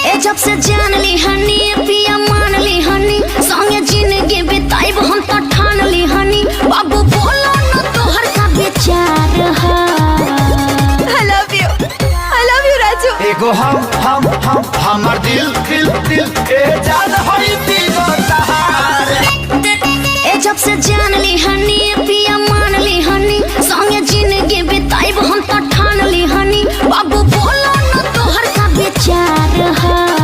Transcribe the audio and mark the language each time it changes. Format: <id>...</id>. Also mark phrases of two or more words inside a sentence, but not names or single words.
<bho>जब से जान ली हनी पिया मान ली हनी संगे जिंदगी बिताइब हम तो ठान ली हनी बाबू बोलो न तोहर का विचार है।</bho> <en>I love you राजू।</en> <bho>एगो हम हमार दिल ए जान होई तीगो तहार। ए जब से जान ली हनी पिया मान ली हनी संगे जिंदगी बिताइब हम तो ठान ली हनी बाबू बोलो न तोहर का विचार है।</bho>